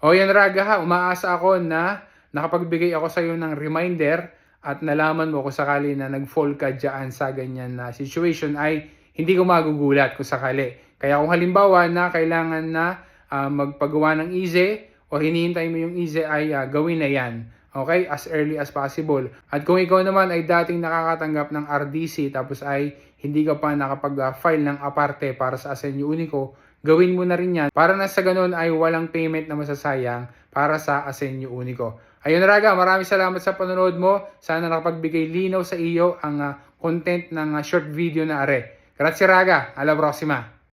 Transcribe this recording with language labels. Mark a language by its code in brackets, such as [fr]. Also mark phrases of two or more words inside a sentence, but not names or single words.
[tl] O yan Raga ha, umaasa ako na nakapagbigay ako sa iyo ng reminder at nalaman mo kung sakali na nag-fall ka dyan sa ganyan na situation ay hindi ko magugulat kung sakali. Kaya kung halimbawa na kailangan na magpagawa ng ISE o hinihintay mo yung ISE ay gawin na yan. [en] Okay? As early as possible. [tl] At kung ikaw naman ay dating nakakatanggap ng RDC tapos ay hindi ka pa nakapag-file ng aparte para sa Asenyo Unico, gawin mo na rin yan para na sa ganun ay walang payment na masasayang para sa Asenyo Unico. Ayun Raga, maraming salamat sa panonood mo. Sana nakapagbigay linaw sa iyo ang content ng [en] short video [tl] na are. [it] Grazie Raga, alla prossima!